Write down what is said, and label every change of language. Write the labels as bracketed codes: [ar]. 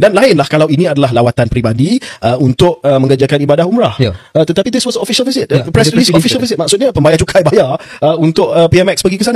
[ms] Dan lainlah kalau ini adalah lawatan peribadi untuk mengerjakan ibadah umrah. Tetapi [en] this was official visit, press release official visit. [ms] Maksudnya pembayar cukai bayar untuk PMX pergi ke sana.